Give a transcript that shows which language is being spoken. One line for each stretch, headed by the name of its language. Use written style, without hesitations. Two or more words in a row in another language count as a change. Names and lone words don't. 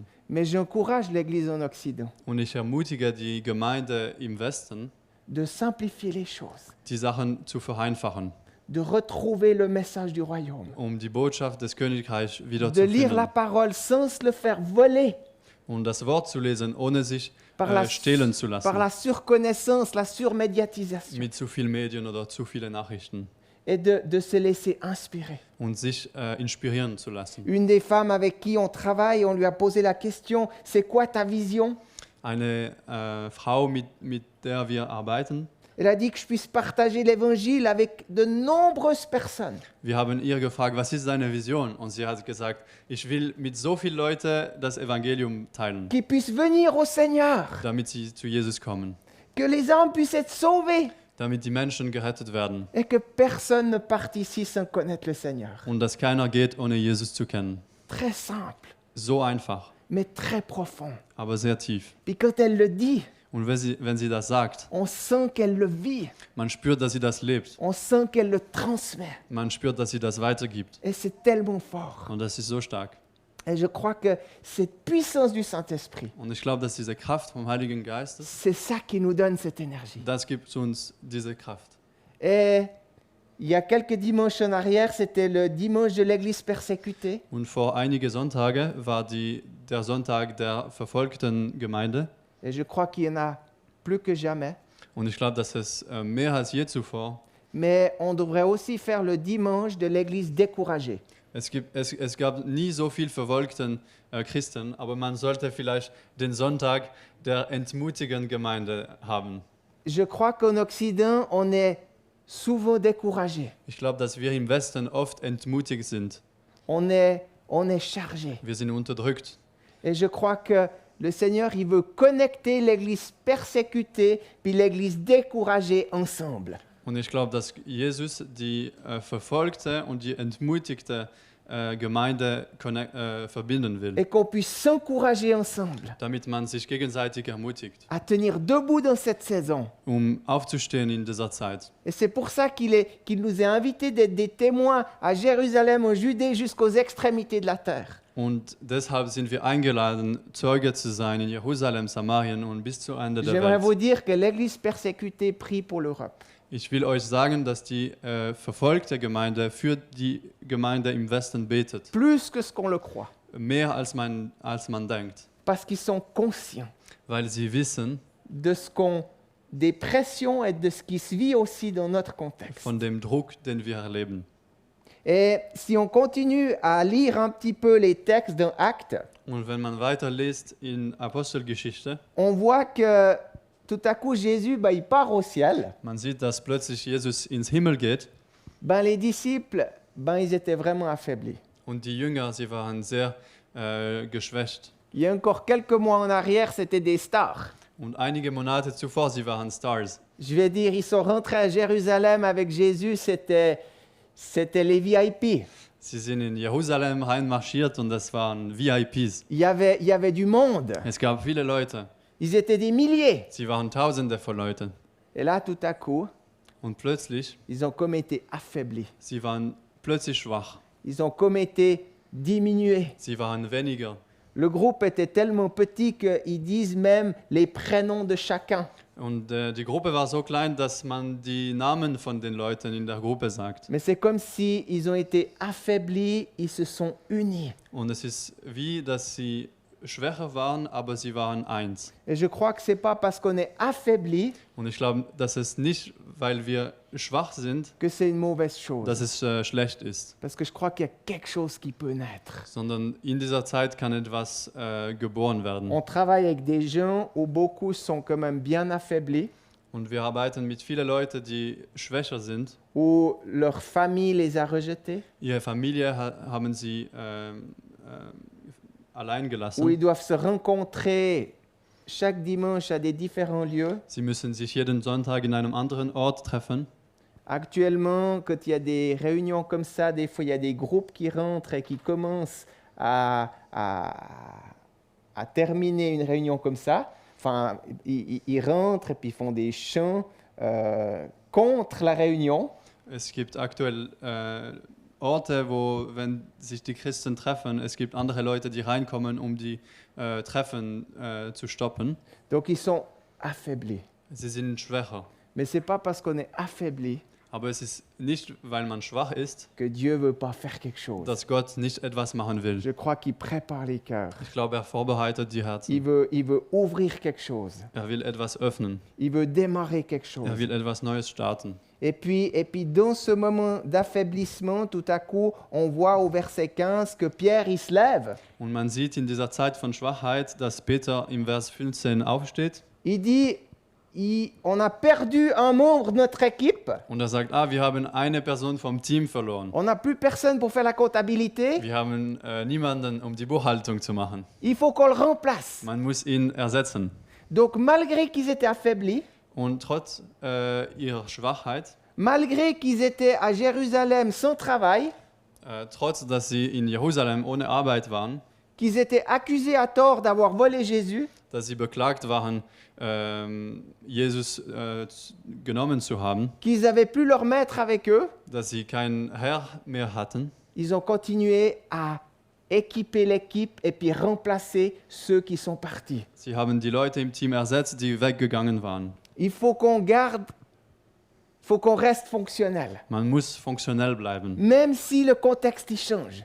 French: Mais j'encourage l'Église en Occident
German: Und ich ermutige die Gemeinde im Westen,
French: de simplifier les choses,
German: die Sachen zu vereinfachen,
French: de retrouver le message du royaume,
German: die Botschaft des Königreichs wieder
French: de
German: zu
French: lire la
German: finden
French: parole sans se le faire voler
German: und das Wort zu lesen, ohne sich
French: par la,
German: stehlen zu
French: par la
German: lassen
French: surconnaissance, la surmédiatisation,
German: mit zu vielen Medien oder zu vielen Nachrichten
French: et de se laisser inspirer.
German: und sich inspirieren zu lassen.
French: Une des femmes avec qui on travaille, on lui a posé la question, c'est quoi ta vision?
German: Eine Frau, mit der wir arbeiten,
French: Elle a dit que je puisse partager l'évangile avec de nombreuses personnes.
German: wir haben ihr gefragt, was ist deine Vision? Und sie hat gesagt, ich will mit so vielen Leuten das Evangelium teilen,
French: Qui puissent venir au Seigneur,
German: damit sie zu Jesus kommen,
French: que les âmes puissent être sauvées
German: damit die Menschen gerettet werden
French: et que personne ne parte ici sans connaître le Seigneur.
German: und dass keiner geht, ohne Jesus zu kennen.
French: Très simple,
German: So einfach,
French: mais très profond.
German: aber sehr tief.
French: Puis quand elle le dit,
German: Und wenn sie das sagt,
French: on sent qu'elle le vit,
German: man spürt, dass sie das lebt.
French: on sent qu'elle le transmet.
German: Man spürt, dass sie das weitergibt.
French: Et c'est tellement fort.
German: Und das ist so stark.
French: Et je crois que cette puissance du Saint-Esprit,
German: Und ich glaube, dass diese Kraft vom Heiligen Geistes,
French: c'est ça qui nous donne cette énergie.
German: das gibt uns diese Kraft.
French: Et il y a quelques dimanches en arrière, c'était le dimanche de l'Église persécutée.
German: Und vor einige Sonntage war der Sonntag der verfolgten Gemeinde.
French: Et je crois qu'il y en a plus que jamais.
German: Und ich glaube, dass es mehr als je zuvor.
French: Mais on devrait aussi faire le dimanche de l'Église découragée.
German: Es gab nie so viel verfolgten Christen, aber man sollte vielleicht den Sonntag der entmutigen Gemeinde haben.
French: Je crois qu'en Occident, on est souvent découragé.
German: Ich glaube, dass wir im Westen oft entmutigt sind.
French: On est chargé.
German: Wir sind unterdrückt.
French: Et je crois que le Seigneur, il veut connecter l'Église persécutée puis l'Église découragée ensemble.
German: Und ich glaube, dass Jesus die verfolgte und die entmutigte Gemeinde verbinden will,
French: Et qu'on puisse s'encourager ensemble
German: damit man sich gegenseitig ermutigt,
French: à tenir debout dans cette saison.
German: aufzustehen in dieser Zeit.
French: Et c'est pour ça qu'il nous a invités d'être des témoins à Jérusalem, en Judée, jusqu'aux extrémités de la terre.
German: Und deshalb sind wir eingeladen, Zeuge zu sein in Jerusalem, Samarien und bis zu Ende der
French: J'aimerais vous
German: Welt.
French: dire que l'Église persécutée prie pour l'Europe.
German: Ich will euch sagen, dass die verfolgte Gemeinde für die Gemeinde im Westen betet.
French: Plus que ce qu'on le croit.
German: Mehr als man denkt.
French: Parce qu'ils sont conscients
German: Weil sie wissen
French: des pressions et de ce qui se vit aussi dans notre contexte.
German: von dem Druck, den wir erleben.
French: Et si on continue à lire un petit peu les textes d'un acte,
German: Und wenn man weiterliest in Apostelgeschichte,
French: on voit que tout à coup Jésus, il part au ciel.
German: man sieht, dass plötzlich Jesus ins Himmel geht
French: Les disciples, ils étaient vraiment affaiblis.
German: und die Jünger, sie waren sehr geschwächt.
French: Il y a encore quelques mois en arrière, c'était des stars.
German: Und einige Monate zuvor, sie waren Stars.
French: Je vais dire, ils sont rentrés à Jérusalem avec Jésus, c'était les VIP.
German: Sie sind in Jerusalem reinmarschiert und das waren VIPs.
French: Il y avait du monde.
German: Es gab viele Leute.
French: Ils étaient des milliers.
German: Sie waren Tausende von Leuten.
French: Et là, tout à coup,
German: Und plötzlich,
French: ils ont comme été affaiblis.
German: sie waren plötzlich schwach.
French: Ils ont comme été diminués.
German: Sie waren weniger.
French: Le groupe était tellement petit qu'ils disent même les prénoms de chacun.
German: Und die Gruppe war so klein, dass man die Namen von den Leuten in der Gruppe sagt.
French: Mais c'est comme si ils ont été affaiblis, ils se sont unis.
German: Und es ist wie, dass sie schwächer waren, aber sie waren eins.
French: Et je crois que c'est pas parce qu'on est affaibli
German: Und ich glaube, dass es nicht, weil wir schwach sind,
French: que c'est une mauvaise chose.
German: dass es schlecht ist,
French: Parce que je crois qu'il y a quelque chose qui peut naître.
German: sondern in dieser Zeit kann etwas geboren werden.
French: On travaille avec des gens où beaucoup sont quand même bien affaiblis.
German: Und wir arbeiten mit vielen Leuten, die schwächer sind.
French: où leur famille les a rejetés,
German: Ihre Familie haben sie allein
French: où
German: gelassen.
French: ils doivent se rencontrer chaque dimanche à des différents lieux.
German: Sie müssen sich jeden Sonntag in einem anderen Ort treffen.
French: Actuellement, quand il y a des réunions comme ça, des fois il y a des groupes qui rentrent et qui commencent à terminer une réunion comme ça. Enfin, ils rentrent et puis ils font des chants contre la réunion.
German: Es gibt aktuell Orte, wo, wenn sich die Christen treffen, es gibt andere Leute, die reinkommen, um die Treffen zu stoppen.
French: Donc ils sont affaiblis.
German: Sie sind schwächer.
French: Mais ce n'est pas parce qu'on est affaibli
German: Aber es ist nicht, weil man schwach ist,
French: que Dieu ne veut pas faire quelque chose.
German: dass Gott nicht etwas machen will.
French: Je crois qu'il prépare les cœurs.
German: Ich glaube, er vorbereitet die Herzen.
French: Il veut ouvrir quelque chose.
German: Er will etwas öffnen.
French: Il veut démarrer quelque chose.
German: Er will etwas Neues starten.
French: Et puis dans ce moment d'affaiblissement, tout à coup, on voit au verset 15 que Pierre, il se lève.
German: Und man sieht in dieser Zeit von Schwachheit, dass Peter im Vers 15 aufsteht
French: Il dit, on a perdu un membre de notre équipe.
German: und er sagt, wir haben eine Person vom Team verloren.
French: On n'a plus personne pour faire la comptabilité.
German: Wir haben niemanden, um die Buchhaltung zu machen.
French: Il faut qu'on le remplace.
German: Man muss ihn ersetzen.
French: Donc malgré qu'ils étaient affaiblis,
German: Und trotz ihrer Schwachheit,
French: malgré qu'ils étaient à Jérusalem sans travail,
German: trotz dass sie in Jerusalem ohne Arbeit waren,
French: qu'ils étaient accusés à tort d'avoir volé Jésus,
German: dass sie beklagt waren, Jesus genommen zu haben,
French: qu'ils n'avaient plus leur maître avec eux,
German: dass sie keinen Herr mehr hatten.
French: ils ont continué à équiper l'équipe et puis remplacer ceux qui sont partis.
German: Sie haben die Leute im Team ersetzt, die weggegangen waren.
French: Il faut qu'on reste fonctionnel,
German: Man muss funktionell bleiben,
French: même si le contexte il change.